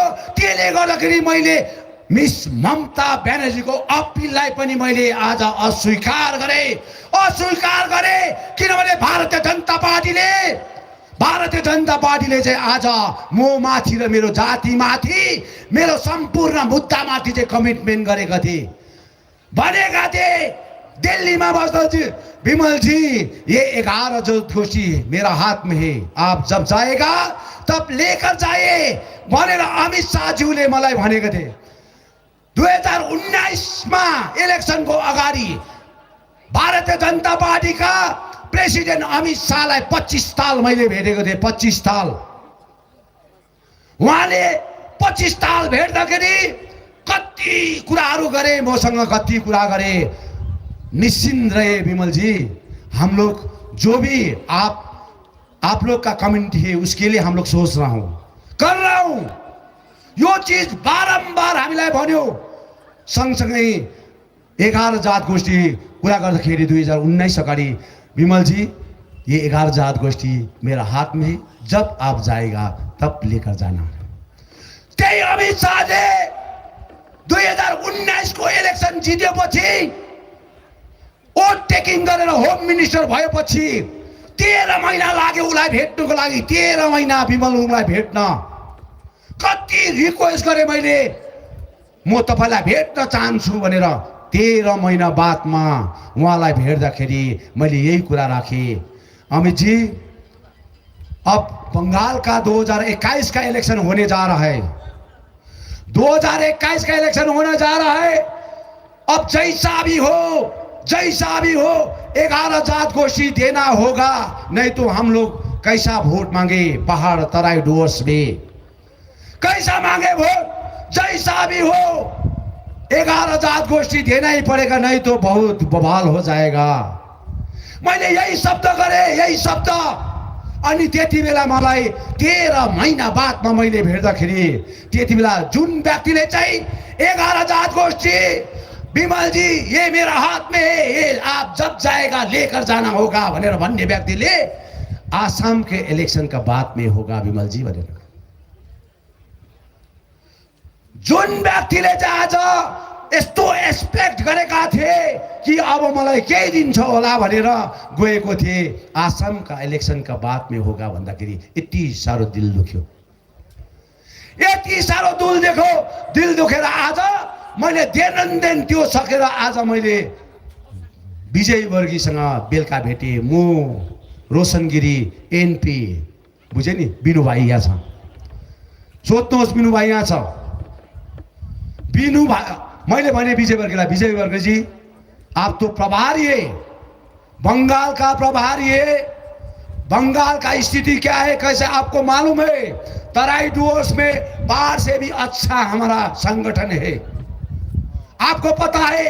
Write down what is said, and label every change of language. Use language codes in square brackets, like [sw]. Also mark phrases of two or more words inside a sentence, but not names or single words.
[ne] त्यसले गर्दाखेरि मैले मिस ममता ब्यानर्जीको अपिललाई पनि मैले आज अस्वीकार गरे किनभने भारतीय जनता पार्टीले चाहिँ आज म माथि र मेरो जाति माथि, मेरो सम्पूर्ण मुद्दा माथि चाहिँ कमिटमेन्ट गरेका थिए। भनेका थिए दिल्लीमा बस्दा [hi] विमल जी ये 11 जो गोष्ठी मेरा हाथ में है, आप जब जाएगा तब लेकर जाइए [ne] भनेर अमित शाहज्यूले मलाई भनेका थिए। 2019 मा इलेक्सनको अगाडि भारतीय जनता पार्टीका प्रेसिडेन्ट अमित शाहलाई 25 ताल मैले भेटेको थिएँ। 25 ताल उहाँले 25 ताल भेट्दाखेरि कति कुराहरू गरे, मसँग कति कुरा गरे। [hi] निश्चिंत रहे विमल जी, हम लोग जो भी आप लोग का कम्युनिटी है उसके लिए हम लोग सोच रहा हूं, कर रहा हूं। [ne] यो चीज बारंबार हामीलाई भन्यो। सँगसँगै 11 जात गोष्ठी कुरा गर्दाखेरि 2019 अगाडि [hi] विमल जी ये 11 जात गोष्ठी मेरा हाथ में है, जब आप जाएगा तब लेकर जाना। [ne] त्यही अमित शाहले 2019 को इलेक्सन जितेपछि [en] vote taking [ne] गरेर [en] home minister [ne] भएपछि 13 महिना लाग्यो उलाई भेट्नको लागि। 13 महिना विमल उलाई भेट्न कति रिक्वेस्ट गरे मैले, म तपाईलाई भेट्न चाहन्छु भनेर। 13 महिना बादमा उहाँलाई भेट्दाखेरि मैले यही कुरा राखेँ, [hi] अमित जी अब बंगाल का 2021 का इलेक्शन होने जा रहा है, 2021 का इलेक्शन होने जा रहा है। अब जैसा भी हो 11 जात गोष्ठी देना होगा, नहीं तो हम लोग कैसा वोट मांगे पहाड़ तराई डुवर्स में, कैसा मांगे वोट। जैसा भी हो 11 जात गोष्ठी देना ही पड़ेगा, नहीं तो बहुत बवाल हो जाएगा। [ne] मैले यही शब्द गरे, यही शब्द। अनि त्यति बेला मलाई 13 महिना बादमा मैले भेट्दाखेरि त्यति बेला जुन व्यक्तिले चाहिँ 11 जात गोष्ठी [hi] विमल जी ये मेरा हाथ में है, ये आप जब जाएगा लेकर जाना होगा [ne] भनेर भन्ने व्यक्तिले [hi] आसाम के इलेक्शन का बाद में होगा विमल जी [ne] भनेर, जुन व्यक्तिले चाहिँ आज यस्तो एक्सपेक्ट गरेका थिए कि अब मलाई केही दिन्छ होला भनेर गएको थिए, [hi] आसाम का इलेक्शन का बाद में होगा [ne] भन्दाखेरि यति सारो दिल दुख्यो, यति सारो दिल दुखेर आज मैले देन त्यो सकेर आज मैले विजय वर्गीसँग बेलुका भेटेँ। म रोशन गिरी एनपी बुझे नि, बिनु भाइ यहाँ छ, सोध्नुहोस् बिनु भाइ यहाँ छ। बिनु भाइ मैले भने विजय वर्गीलाई, [hi] विजय वर्गी जी आप तो प्रभारी है, बंगाल का प्रभारी है, बंगाल का स्थिति क्या है कैसे आपको मालूम है। तराई डुवर्स में बाहर से भी अच्छा हमारा संगठन है, आपको पता है।